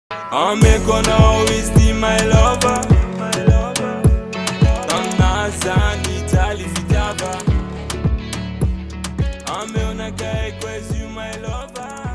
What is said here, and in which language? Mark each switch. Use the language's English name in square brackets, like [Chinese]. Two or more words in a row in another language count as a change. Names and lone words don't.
[Malagasy] Ameko anao izy ty [English] my lover. [Malagasy] Taminaha zany jaly fitiava. Ameo anakay koa izy io [English] my lover.